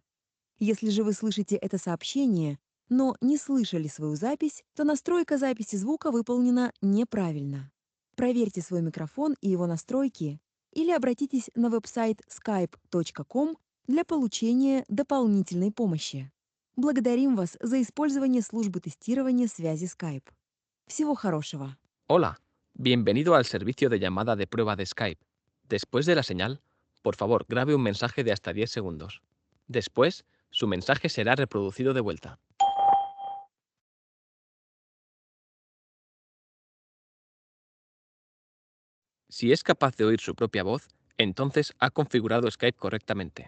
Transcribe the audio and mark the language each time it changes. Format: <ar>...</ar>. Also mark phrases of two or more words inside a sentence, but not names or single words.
<ru>Если же вы слышите это сообщение, но не слышали свою запись, то настройка записи звука выполнена неправильно. Проверьте свой микрофон и его настройки или обратитесь на веб-сайт skype.com для получения дополнительной помощи. Благодарим вас за использование службы тестирования связи Skype. Всего хорошего.</ru> <es>Hola, bienvenido al servicio de llamada de prueba de Skype. Después de la señal, por favor, grabe un mensaje de hasta 10 segundos. Después, su mensaje será reproducido de vuelta. Si es capaz de oír su propia voz, entonces ha configurado Skype correctamente.</es>